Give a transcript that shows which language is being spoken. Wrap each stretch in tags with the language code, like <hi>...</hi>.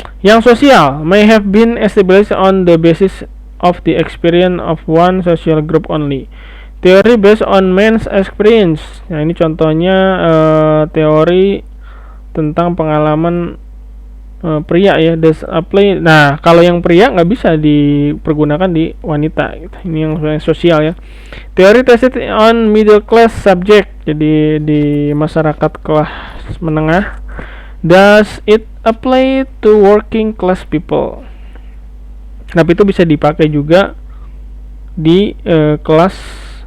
<id>Yang sosial</id> <en>may have been established on the basis of the experience of one social group only. Theory based on man's experience.</en> <id>Nah ini contohnya teori tentang pengalaman pria ya. Nah kalau yang pria nggak bisa dipergunakan di wanita gitu. Ini yang sosial ya. Teori</id> <en>tested on middle class subject.</en> <id>Jadi di masyarakat kelas menengah.</id> <en>Does it apply to working class people?</en> <id>Tapi itu bisa dipakai juga di kelas</id>